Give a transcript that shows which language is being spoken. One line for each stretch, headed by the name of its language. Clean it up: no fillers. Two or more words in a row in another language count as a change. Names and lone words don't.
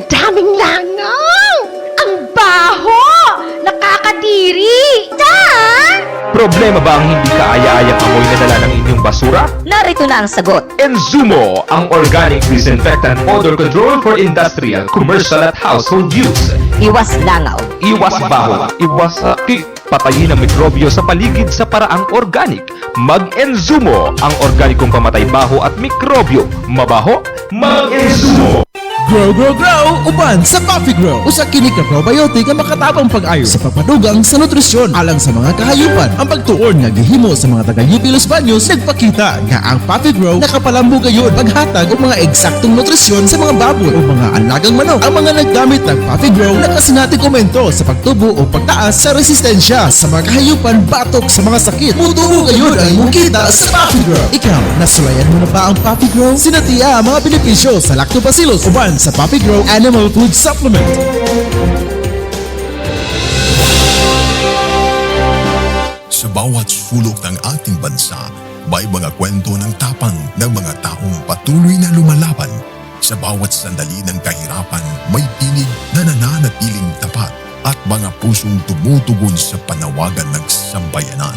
Filipino: daming langaw! Ang baho! Nakakadiri! Problema ba ang hindi kaaya-ayang amoy na dala ng inyong basura? Narito na ang sagot. Enzumo, ang
English: organic disinfectant odor control for industrial, commercial at household use.
Filipino: Iwas langaw. Iwas baho, iwas sakit. Patayin ang mikrobyo sa paligid sa paraang organic. Mag-Enzumo, ang organikong pamatay baho at mikrobyo. Mabaho? Mag-Enzumo!
English: Grow, grow, grow!
Cebuano: Uban sa Coffee Grow! Usa kini ka probiotic ang makatabang pag-ayo sa papadugang sa nutrisyon alang sa mga kahayupan. Ang pagtuon nga gihimo sa mga taga UP Los Baños nagpakita nga ang Coffee Grow nakapalambo gayon paghatag og mga eksaktong nutrisyon sa mga baboy o mga alagang manok. Ang mga naggamit ng Coffee Grow nakasinati komento sa pagtubo o pagtaas sa resistensya sa mga kahayupan batok sa mga sakit. Mutuo gayon ang imong kita sa Coffee Grow. Ikaw, nasulayan mo na ba ang Coffee Grow? Sinatiya ang mga benepisyo sa lactobacillus uban sa Coffee Grow Animal Food Supplement.
Filipino: Sa bawat sulok ng ating bansa, may mga kwento ng tapang ng mga taong patuloy na lumalaban. Sa bawat sandali ng kahirapan, may tinig na nananatiling tapat at mga pusong tumutugon sa panawagan ng sambayanan.